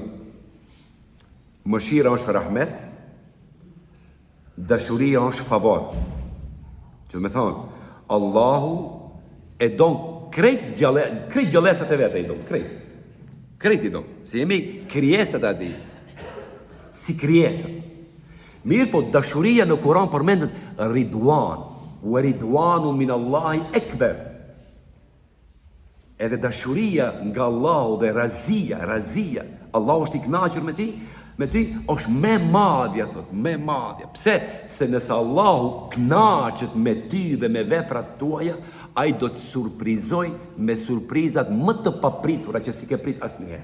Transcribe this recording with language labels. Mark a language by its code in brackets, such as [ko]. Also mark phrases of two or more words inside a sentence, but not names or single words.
[sq] Mëshira është rahmet, dashuria është favor. Që me thonë, Allahu e don krejt gjallësat e vete i don, krejt. Krejt i don. Si jemi krijesat ati. Si krijesat. Mirë po dashuria në Kur'an përmendet ridwan. [ar] ورضوان من الله أكبر. [sq] Edhe dashuria nga Allahu dhe razia. Allahu është i kënaqur me ti është me madhja, thot, me madhja. Pse? Se nëse Allahu kënaqet me ty dhe me veprat tuaja, ai do të surprizoj me surprizat më të papritura që si ke prit asnjëherë.